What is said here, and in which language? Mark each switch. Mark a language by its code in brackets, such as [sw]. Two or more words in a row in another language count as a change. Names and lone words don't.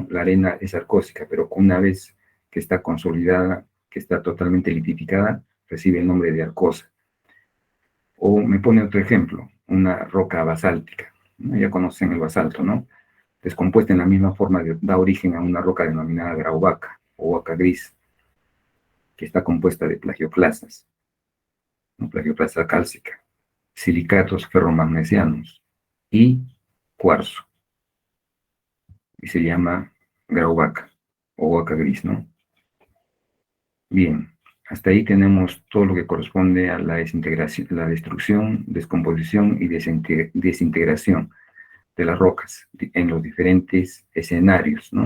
[es] La arena es arcósica, pero una vez que está consolidada, que está totalmente litificada, recibe el nombre de arcosa. O me pone otro ejemplo, una roca basáltica, ¿no? Ya conocen el basalto, ¿no? Descompuesta en la misma forma da origen a una roca denominada grauvaca o huaca gris, que está compuesta de plagioclasas, ¿no? Plagioclasa cálcica, silicatos ferromagnesianos y cuarzo, y se llama grauvaca o huaca gris, ¿no? Bien, hasta ahí tenemos todo lo que corresponde a la desintegración, la destrucción, descomposición y desintegración de las rocas en los diferentes escenarios, ¿no?